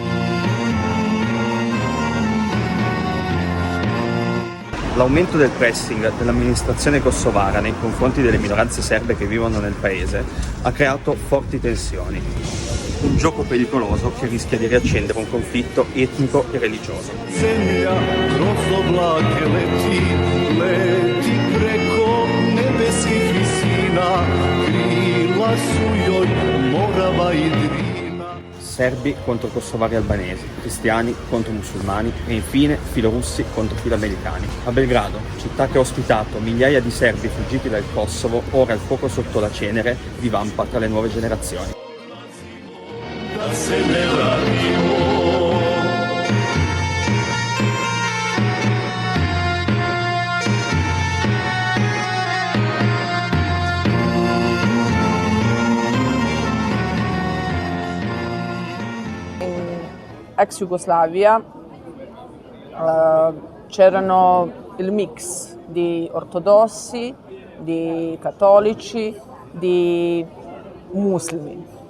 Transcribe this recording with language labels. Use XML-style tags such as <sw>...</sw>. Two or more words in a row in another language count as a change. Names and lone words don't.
<it>L'aumento del pressing dell'amministrazione kosovara nei confronti delle minoranze serbe che vivono nel paese ha creato forti tensioni. Un gioco pericoloso che rischia di riaccendere un conflitto etnico e religioso.</it> <sr>Zemlja kroz oblake leti preko nebeskih visina, krila su joj Morava i Drina.</sr> <it>Serbi contro kosovari albanesi, cristiani contro musulmani e infine filorussi contro filoamericani. A Belgrado, città che ha ospitato migliaia di serbi fuggiti dal Kosovo, ora il fuoco sotto la cenere divampa tra le nuove generazioni.</it> <sr>Da se ne radimo.</sr> <it>Ex Jugoslavia c'erano il mix di ortodossi, di cattolici, di muslimi.</it>